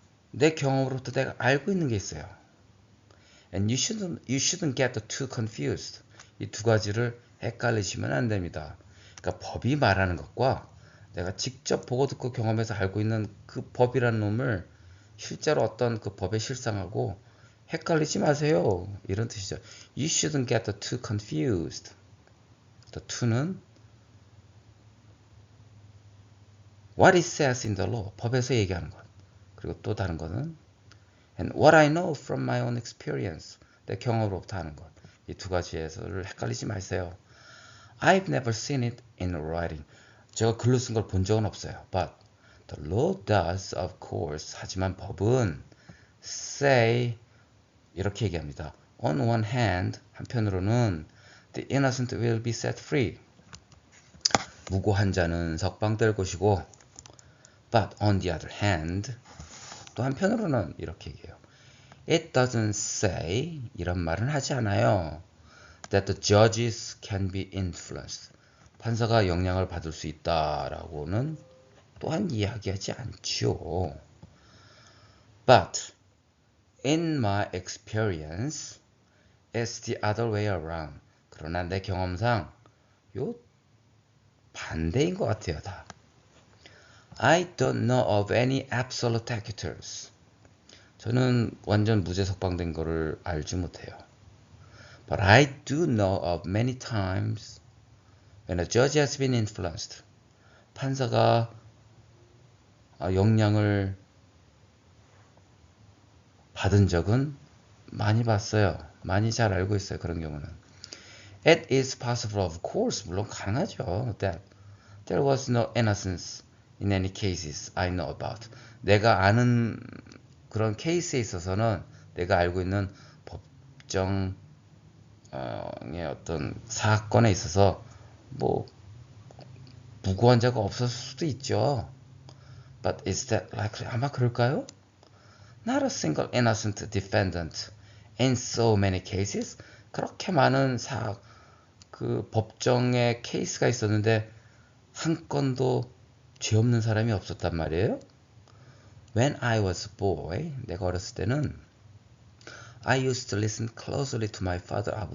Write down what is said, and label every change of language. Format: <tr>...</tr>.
<ko>내 경험으로부터 내가 알고 있는 게 있어요.</ko> <en>And you shouldn't get the two confused.</en> <ko>이 두 가지를 헷갈리시면 안 됩니다. 그러니까 법이 말하는 것과 내가 직접 보고 듣고 경험해서 알고 있는 그 법이라는 놈을 실제로 어떤 그 법에 실상하고 헷갈리지 마세요. 이런 뜻이죠.</ko> <en>You shouldn't get the two confused. The two는 what it says in the law.</en> <ko>법에서 얘기하는 것. 그리고 또 다른 거는</ko> <en>and what I know from my own experience.</en> <ko>내 경험으로부터 하는 것. 이 두 가지에서를 헷갈리지 마세요.</ko> <en>I've never seen it in writing.</en> <ko>제가 글로 쓴 걸 본 적은 없어요.</ko> <en>But The law does, of course.</en> <ko>하지만 법은 say 이렇게 얘기합니다.</ko> <en>On one hand,</en> <ko>한편으로는</ko> <en>the innocent will be set free.</en> <ko>무고한 자는 석방될 것이고</ko> <en>but on the other hand,</en> <ko>또 한편으로는 이렇게 얘기해요.</ko> <en>It doesn't say,</en> <ko>이런 말은 하지 않아요.</ko> <en>That the judges can be influenced.</en> <ko>판사가 영향을 받을 수 있다라고는 또한 이야기하지 않지요.</ko> <en>But in my experience, it's the other way around.</en> <ko>그러나 내 경험상 요 반대인 것 같아요, 다.</ko> <en>I don't know of any absolute acquittals.</en> <ko>저는 완전 무죄 석방된 거를 알지 못해요.</ko> <en>But I do know of many times when a judge has been influenced.</en> <ko>판사가 영향을 받은 적은 많이 봤어요. 많이 잘 알고 있어요. 그런 경우는.</ko> <en>It is possible, of course.</en> <ko>물론 가능하죠.</ko> <en>That there was no innocence in any cases I know about.</en> <ko>내가 아는 그런 케이스에 있어서는 내가 알고 있는 법정의 어떤 사건에 있어서 뭐 무고한 자가 없었을 수도 있죠.</ko> <en>But is that likely?</en> <ko>아마 그럴까요?</ko> <en>Not a single innocent defendant in so many cases.</en> <ko>그렇게 많은 그 법정에 케이스가 있었는데 한 건도 죄 없는 사람이 없었단 말이에요.</ko> <en>When I was a boy,</en> <ko>내가 어렸을 때는</ko> <en>I used to listen closely to my father.</en>